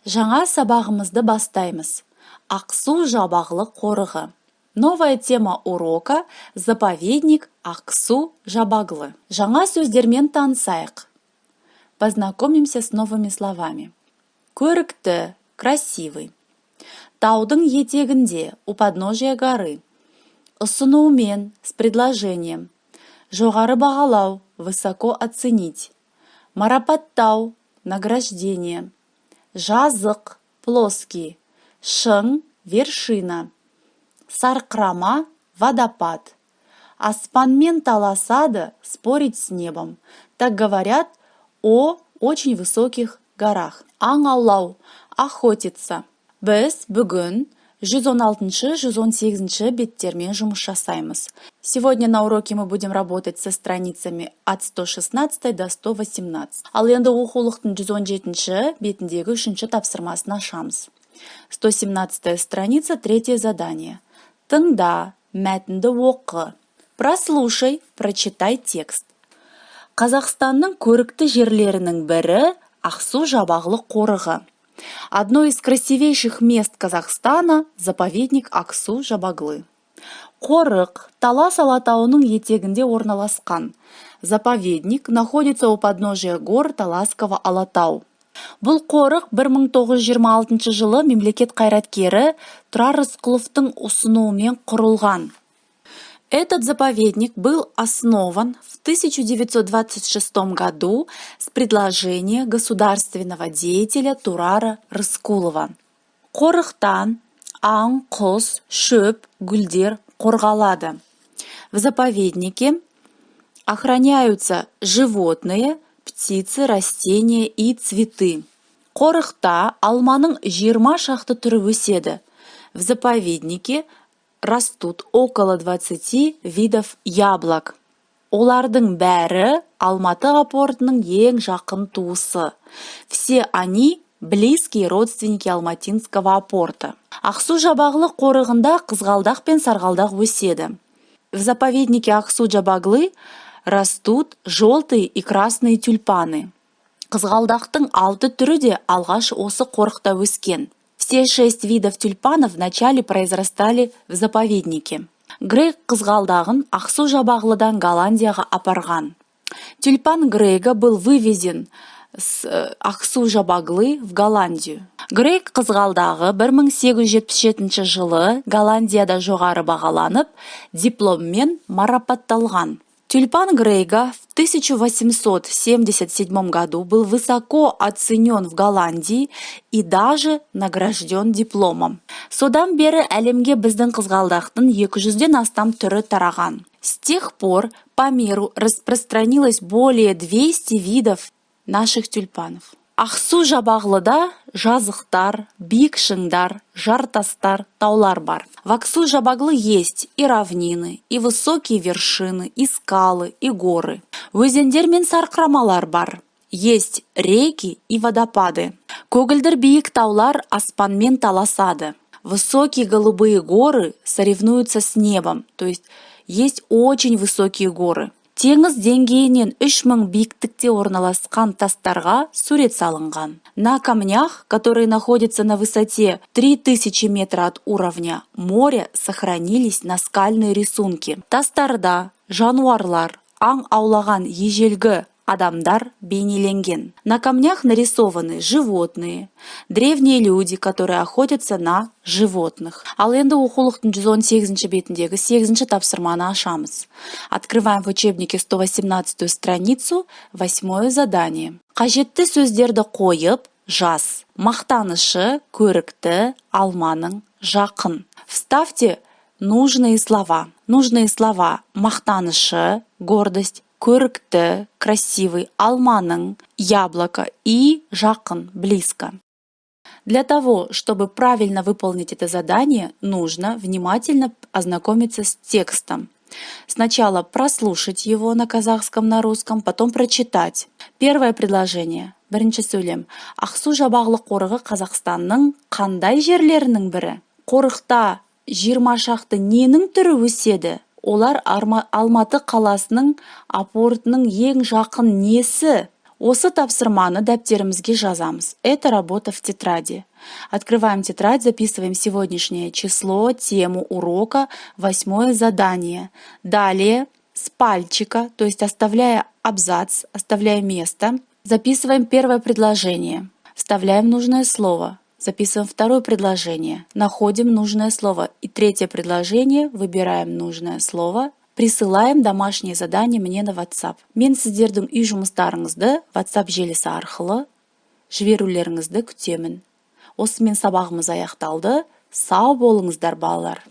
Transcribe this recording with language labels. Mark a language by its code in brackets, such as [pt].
[kk] Жаңа сабағымызды бастаймыз. Ақсу жабағлы қорығы. [ru] Новая тема урока – заповедник Ақсу жабағлы. [kk] Жаңа сөздермен танысайық. [ru] Познакомимся с новыми словами. [kk] Көрікті, [ru] красивый. [kk] Таудың етегінде, [ru] у подножия горы. [kk] Ұсынумен, [ru] с предложением. [kk] Жоғары бағалау, [ru] высоко оценить. [kk] Марапаттау, [ru] награждение. [kk] Жазық, [ru] плоский. [kk] Шың, [ru] вершина. [kk] Сарқырама, [ru] водопад. [kk] Аспанмен таласады, [ru] спорить с небом. Так говорят о очень высоких горах. [kk] Аң аулау, [ru] охотиться. [kk] Біз бүгін 116-118 беттермен жұмыс жасаймыз. [ru] Сегодня на уроке мы будем работать со страницами от 116 до 118. [kk] Ал енді оқулықтың 117 бетіндегі 3-ші тапсырмасын ашамыз. [ru] 117 страница, 3 задание. [kk] Тыңда, мәтінді оқы. [ru] Прослушай, прочитай текст. [kk] Қазақстанның көрікті жерлерінің бірі Ақсу жабағлы қорығы. [ru] Одно из красивейших мест Казахстана – заповедник Ақсу жабағлы. [kk] Қорық Талас алатауының етегінде орналасқан. [ru] Заповедник находится у подножия гор Таласского алатау. [kk] Бұл қорық 1926 жылы мемлекет қайраткері Тұрар Рысқұловтың ұсынуымен құрылған. [ru] Этот заповедник был основан в 1926 году с предложения государственного деятеля Турара Рыскулова. [kk] Қорықтан аң, құс, шөп, гүлдер қорғалады. [ru] В заповеднике охраняются животные, птицы, растения и цветы. [kk] Қорықта алманың 20 шақты түрі өседі. [ru] В заповеднике растут около 20 видов яблок. [kk] Олардың бәрі Алматы портының ең жақын туысы. [ru] Все они близкие родственники Алматинского порта. [kk] Ақсу жабағлы қорығында қызғалдақ пен сарғалдақ өседі. [ru] В заповеднике Ақсу жабағлы растут желтые и красные тюльпаны. [kk] Қызғалдақтың 6 түрі де алғаш осы қорықта өскен. [ru] Все 6 видов тюльпанов вначале произрастали в заповеднике. [kk] Грейг қызғалдағын Ақсу жабағлыдан Голландияға апарған. [ru] Тюльпан Грейга был вывезен с Ақсу жабағлы в Голландию. [kk] Грейг қызғалдағы 1877 жылы Голландияда жоғары бағаланып, дипломмен марапатталған. [ru] Тюльпан Грейга в 1877 году был высоко оценен в Голландии и даже награжден дипломом. [kk] Содан бері әлемге біздің қызғалдақтың 200-ден астам түрі тараған. [ru] С тех пор по миру распространилось более 200 видов наших тюльпанов. [kk] Ақсу жабағлыда жазықтар, биік шыңдар, жартастар, таулар бар. [ru] В Ақсу жабағлы есть и равнины, и высокие вершины, и скалы, и горы. [kk] Өзендер мен сарқырамалар бар. [ru] Есть реки и водопады. [kk] Көгілдір биік таулар аспанмен таласады. [ru] Высокие голубые горы соревнуются с небом, то есть очень высокие горы. [kk] Теңіз деңгейінен 3000 биіктікте орналасқан тастарға сурет салынған. [ru] На камнях, которые находятся на высоте 3000 метров от уровня моря, сохранились наскальные рисунки. [kk] Тастарда жануарлар, аң аулаған ежелгі адамдар бейнеленген. [ru] На камнях нарисованы животные, древние люди, которые охотятся на животных. [kk] Ал енді оқулықтың 118 бетіндегі 8-ші тапсырманы ашамыз. [ru] Открываем в учебнике 118 страницу, 8 задание. [kk] Қажетті сөздерді қойып, жаз. Мақтанышы, көрікті, алманың, жақын. [ru] Вставьте нужные слова. Нужные слова: [kk] мақтанышы, [ru] гордость, [kk] көрікті, [ru] красивый, [kk] алманың, [ru] яблоко и [kk] жақын, [ru] близко. Для того, чтобы правильно выполнить это задание, нужно внимательно ознакомиться с текстом. Сначала прослушать его на казахском, на русском, потом прочитать. Первое предложение. [kk] Бірінші сөйлем. Ақсу жабағлы қорығы Қазақстанның қандай жерлерінің бірі? Қорықта 20 шақты ненің түрі өседі? Олар Алматы қаласының апортының ең жақын несі? Осы тапсырманы дәптерімізге жазамыз. [ru] Это работа в тетради. Открываем тетрадь, записываем сегодняшнее число, тему урока, 8 задание. Далее с пальчика, то есть оставляя абзац, оставляя место, записываем первое предложение. Вставляем нужное слово. Записываем второе предложение. Находим нужное слово. И третье предложение. Выбираем нужное слово. Присылаем домашнее задание мне на WhatsApp. [kk] Мен сіздердің үй жұмыстарыңызды WhatsApp желісі арқылы жіберулеріңізді күтемін. Осымен сабағымыз аяқталды. Сау болыңыздар, балалар.